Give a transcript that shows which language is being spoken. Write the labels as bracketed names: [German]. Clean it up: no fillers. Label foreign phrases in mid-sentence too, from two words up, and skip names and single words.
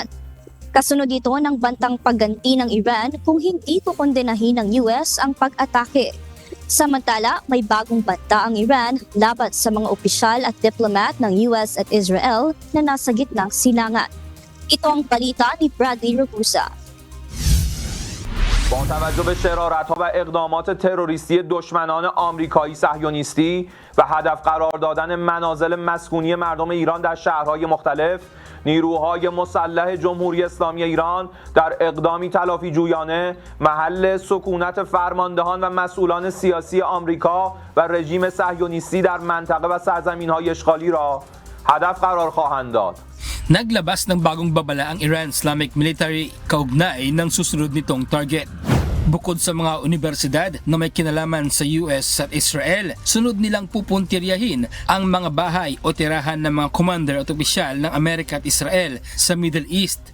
[Filipino] Kasunod ito ng bantang pagganti ng Iran kung hindi kukondenahin ng US ang pag-atake. Samantala, may bagong banta ang Iran laban sa mga opisyal at diplomat ng US at Israel na nasa gitnang silangan. Ito ang balita ni Bradley Ragusa. [Persian] با توجه به شرارت‌ها و اقدامات تروریستی دشمنان آمریکایی صهیونیستی و هدف قرار دادن منازل مسکونی مردم ایران در شهرهای مختلف، نیروهای مسلح جمهوری اسلامی ایران در اقدامی تلافی جویانه محل سکونت فرماندهان و مسئولان سیاسی آمریکا و رژیم صهیونیستی در منطقه و سرزمین‌های اشغالی را هدف قرار خواهند داد. [Filipino] Naglabas ng bagong babala ang Iran Islamic Military kaugnay ng susunod nitong target. Bukod sa mga universidad na may kinalaman sa US at Israel, sunod nilang pupuntiryahin ang mga bahay o tirahan ng mga commander at opisyal ng Amerika at Israel sa [English] Middle East.